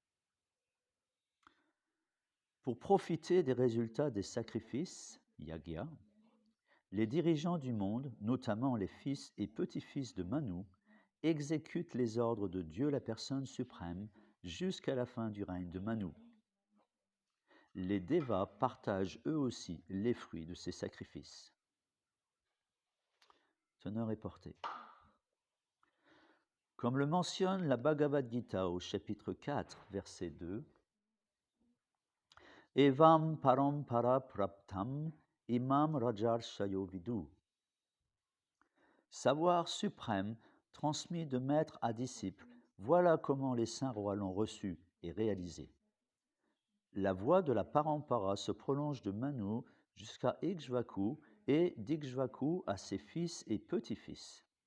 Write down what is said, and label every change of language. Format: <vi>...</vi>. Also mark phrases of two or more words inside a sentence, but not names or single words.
<fr>Pour profiter des résultats des sacrifices, yagya, les dirigeants du monde, notamment les fils et petits-fils de Manu, exécutent les ordres de Dieu la personne suprême jusqu'à la fin du règne de Manu. Les devas partagent eux aussi les fruits de ces sacrifices. Teneur est portée. Comme le mentionne la Bhagavad Gita au chapitre 4, verset 2,</fr> <sa>Evam parampara praptam imam rajarshayo vidu.</sa> <fr>Savoir suprême transmis de maître à disciple, voilà comment les saints rois l'ont reçu et réalisé. La voie de la parampara se prolonge de Manu jusqu'à Ikshvaku et d'Ikshvaku à ses fils et petits-fils.</fr>